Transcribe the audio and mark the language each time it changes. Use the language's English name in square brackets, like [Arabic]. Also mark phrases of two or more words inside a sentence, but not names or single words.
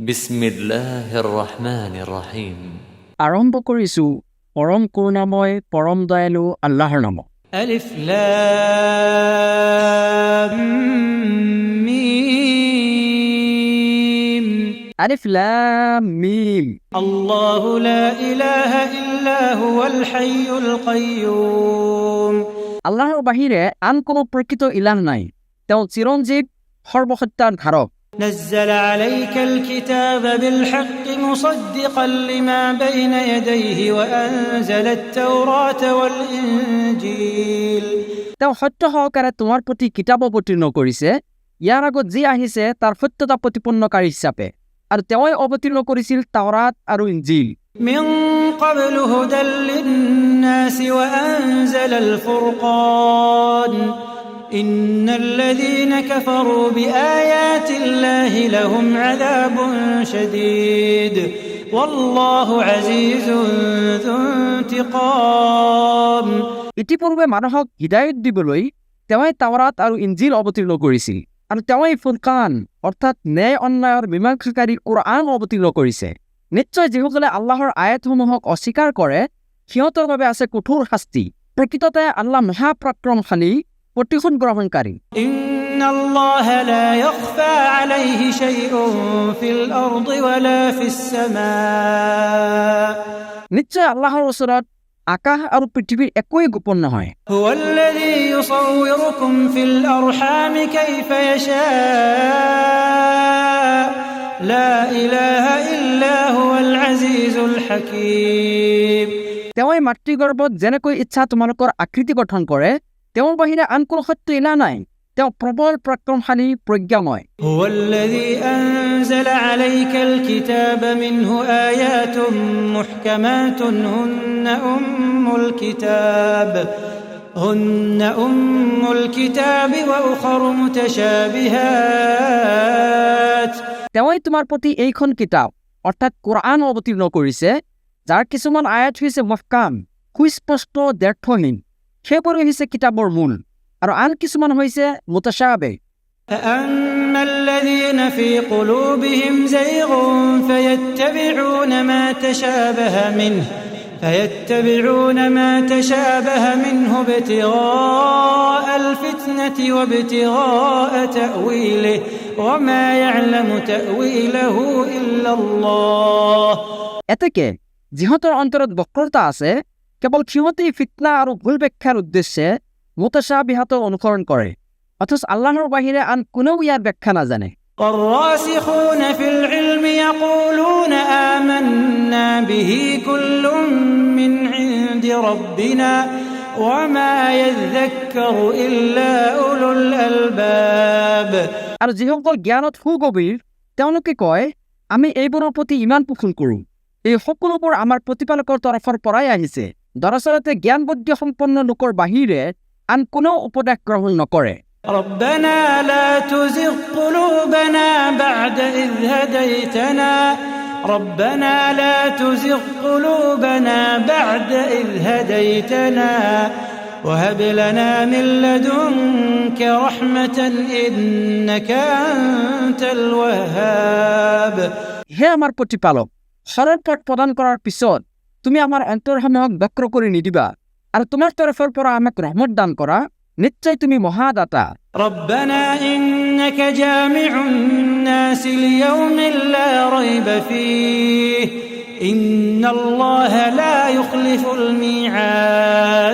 [Arabic] بسم الله الرحمن الرحيم. [Assamese] আৰম্ভ কৰিছোঁ পৰম কৰুণাময় পৰম দয়ালু আল্লাহৰ নামত। [Arabic] الم. الم. الله لا إله إلا هو الحي القيوم. [Assamese] আল্লাহৰ বাহিৰে আন কোনো প্ৰকৃত ইলাহ নাই, তেওঁ চিৰঞ্জীৱ সৰ্বসত্যাৰ ধাৰক। [Arabic] نزل عليك الكتاب بالحق مصدقا لما بين يديه وأنزل التوراة والإنجيل। [Assamese] তেওঁ সত্য সহকাৰে তোমাৰ প্ৰতি কিতাপ অৱতীৰ্ণ কৰিছে, ইয়াৰ আগত যি আহিছে তাৰ সত্যতা প্ৰতিপন্নকাৰী হিচাপে, আৰু তেওঁই অৱতীৰ্ণ কৰিছিল তাওৰাত আৰু ইঞ্জিল। [Arabic] من قبل هدى للناس وأنزل الفرقان إن الذين كفروا بآيات الله لهم عذاب شديد والله عزيز ذو انتقام। [Assamese] ইতিপূৰ্বে মানুহক হিদায়ত দিবলৈ তেওঁই তাওৰাত আৰু ইঞ্জিল অৱতীৰ্ণ কৰিছিল, আৰু তেওঁই ফুৰকান অৰ্থাৎ ন্যায় অন্যায়ৰ মীমাংসাকাৰী কোৰআন অৱতীৰ্ণ কৰিছে। নিশ্চয় যিসকলে আল্লাহৰ আয়াতসমূহক অস্বীকাৰ কৰে সিহঁতৰ বাবে আছে কঠোৰ শাস্তি। প্ৰকৃততে আল্লাহ মহাপৰাক্ৰমশালী, প্ৰতিশোধ গ্ৰহণকাৰী। [Arabic] إن الله لا يخفى عليه شيء في الأرض ولا في السماء. [Assamese] নিশ্চয় আল্লাহৰ ওচৰত আকাশ আৰু পৃথিৱীৰ একোৱেই গোপন নহয়। [Arabic] هو الذي يصوركم في الأرحام كيف يشاء لا إله إلا هو العزيز الحكيم. [Assamese] তেওঁই মাতৃগৰ্ভত যেনেকৈ ইচ্ছা তোমালোকৰ আকৃতি গঠন কৰে, তেওঁৰ বাহিৰে আন কোনো সত্য ইলাহ নাই, তেওঁ প্ৰবল পৰাক্ৰমশালী, প্ৰজ্ঞাময়। [Arabic] هو الذي أنزل عليك الكتاب منه آيات محكمات هن أم الكتاب وأخر متشابهات. [Assamese] তেওঁই তোমাৰ প্ৰতি এইখন কিতাপ অৰ্থাৎ কোৰআন অৱতীৰ্ণ কৰিছে, যাৰ কিছুমান আয়াত হৈছে মুহকাম, সুস্পষ্ট, দ্ব্যৰ্থহীন, সেইবোৰ হৈছে কিতাপৰ মূল, আৰু আন কিছুমান হৈছে মুতাশাবিহ। [Arabic] فأما الذين في قلوبهم زيغ فيتبعون ما تشابه منه ابتغاء الفتنة وابتغاء تأويله وما يعلم تأويله إلا الله। [Assamese] এতেকে যিহঁতৰ অন্তৰত বক্ৰতা আছে, কেৱল সিহঁতেই ফিতনা আৰু ভুল ব্যাখ্যাৰ উদ্দেশ্যে মুতাশাবিহাতৰ অনুসৰণ কৰে, অথচ আল্লাহৰ বাহিৰে আন কোনেও ইয়াৰ ব্যাখ্যা নাজানে। [Arabic] والراسخون في العلم يقولون آمنا به كل من عند ربنا وما يذكر إلا أولو الألباب। [Assamese] আৰু যিসকল জ্ঞানত সুগভীৰ তেওঁলোকে কয়, আমি এইবোৰৰ প্ৰতি ইমান পোষণ কৰোঁ, এই সকলোবোৰ আমাৰ প্ৰতিপালকৰ তৰফৰ পৰাই আহিছে। দৰাচলতে জ্ঞান বুদ্ধি সম্পন্ন লোকৰ বাহিৰে আন কোনেও উপদেশ গ্ৰহণ নকৰে। [Arabic] ربنا لا تزغ قلوبنا بعد إذ هديتنا ربنا لا تزغ قلوبنا بعد إذ هديتنا وهب لنا من لدنك رحمة إنك أنت الوهاب। [Assamese] হে আমাৰ প্ৰতিপালক, সৰল পথ প্ৰদান কৰাৰ পিছত তুমি আমাৰ অন্তৰসমূহক বক্ৰ কৰি নিদিবা, আৰু তোমাৰ তৰফৰ পৰা আমাক ৰহমত দান কৰা, নিশ্চয় তুমি মহাদাতা। [Arabic] ربنا إنك جامع الناس ليوم لا ريب فيه إن الله لا يخلف الميعاد।